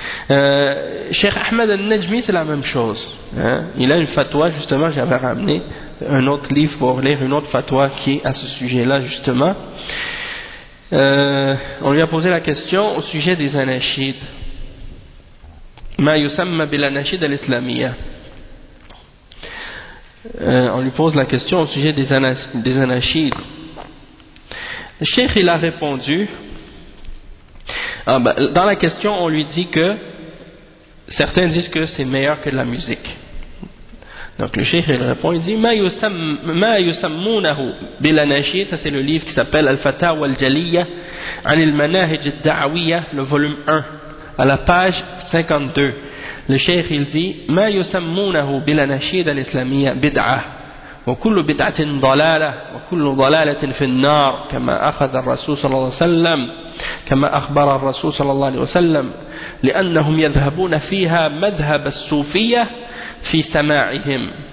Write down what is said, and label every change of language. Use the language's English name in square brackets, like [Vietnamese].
[French] Cheikh Ahmed al-Najmi, c'est la même chose. Hein. Il a une fatwa, justement, j'avais ramené un autre livre pour lire une autre fatwa qui est à ce sujet-là, justement. On lui a posé la question au sujet des anachides. [Arabic] ما يسمى بالأناشيد الإسلامية. [French] On lui pose la question au sujet des anachides. Le cheikh il a répondu. Dans la question, on lui dit que certains disent que c'est meilleur que de la musique. Donc le cheikh il répond, il dit [Arabic] ما يسمونه بالأناشيد. [French] Ça c'est le livre qui s'appelle الفتاوى الجلية عن المناهج الدعوية, le volume 1. À la page 52, le cheikh il dit [Arabic] ما يسمونه بالأناشيد الإسلامية بدعة وكل بدعة ضلالة وكل ضلالة في النار كما أخذ الرسول صلى الله عليه وسلم كما أخبر الرسول صلى الله عليه وسلم لأنهم يذهبون فيها مذهب الصوفية في سماعهم.